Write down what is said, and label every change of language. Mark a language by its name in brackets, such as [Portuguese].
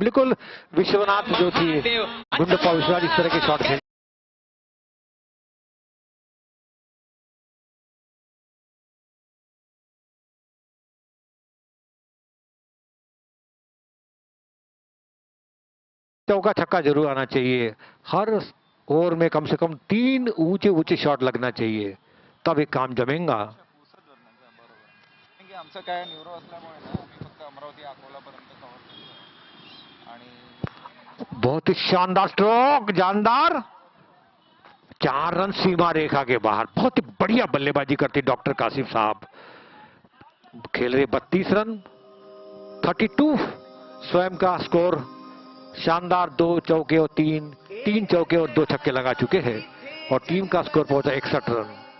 [Hindi] बिल्कुल विश्वनाथ जो थी गुंडप्पा विश्वनाथ इस तरह के शॉट खेल चौका छक्का जरूर आना चाहिए। हर ओवर में कम से कम 3 ऊंचे ऊंचे शॉट लगना चाहिए, तब एक काम जमेगा। [Marathi] आमचं काय न्यूरो असल्यामुळे ना आम्ही फक्त अमरावती अकोलापर्यंत कव्हर करतो आणि [Hindi] बहुत ही शानदार स्ट्रोक, जानदार। 4 रन सीमा रेखा के बाहर। बहुत ही बढ़िया बल्लेबाजी करते डॉक्टर कासिम साहब। खेल रहे 32 रन, 32 स्वयं का स्कोर। शानदार 2 चौके और 3 चौके और 2 छक्के लगा चुके हैं और टीम का स्कोर पहुंचा 61 रन।